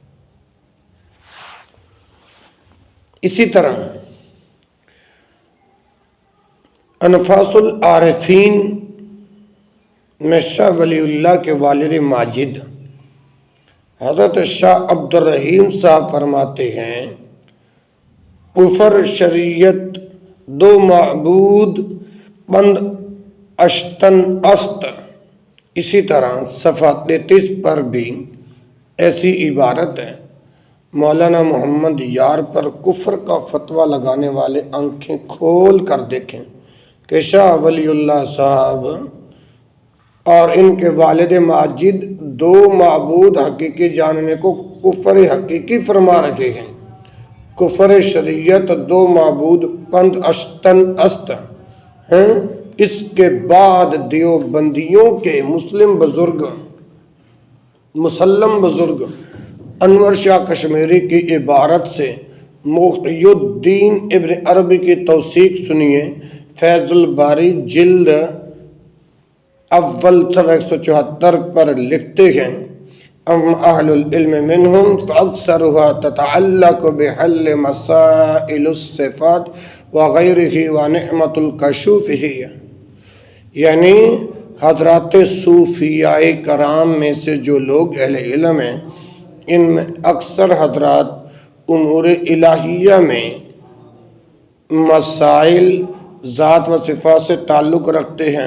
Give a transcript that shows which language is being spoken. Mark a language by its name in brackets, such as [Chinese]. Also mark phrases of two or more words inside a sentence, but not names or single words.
[Urdu] اسی طرح انفاس العارفین میں شاہ ولی اللہ کے والد ماجد حضرت شاہ عبد الرحیم صاحب فرماتے ہیں [Persian] کفر شریعت دو معبود بند اشتن است۔ [Urdu] اسی طرح صفحہ 33 پر بھی ایسی عبارت ہے۔ مولانا محمد یار پر کفر کا فتویٰ لگانے والے آنکھیں کھول کر دیکھیں کہ شاہ ولی اللہ صاحب اور ان کے والد ماجد دو معبود حقیقی جاننے کو کفر حقیقی فرما رہے ہیں۔ [Persian] کفر شریعت دو معبود پند اشتن است ہیں۔ [Urdu] اس کے بعد دیوبندیوں کے مسلم بزرگ انور شاہ کشمیری کی عبارت سے محی الدین ابن عربی کی توثیق سنیے۔ فیض الباری جلد اول صفحہ 174 پر لکھتے ہیں [Arabic] ام اہل العلم منہم فاکثرها تتعلق بحل مسائل الصفات وغیرہ ونعمت الکشوف ہی، [Urdu] یعنی حضرات صوفیاء کرام میں سے جو لوگ اہل علم ہیں ان میں اکثر حضرات امور الہیہ میں مسائل ذات و صفات سے تعلق رکھتے ہیں۔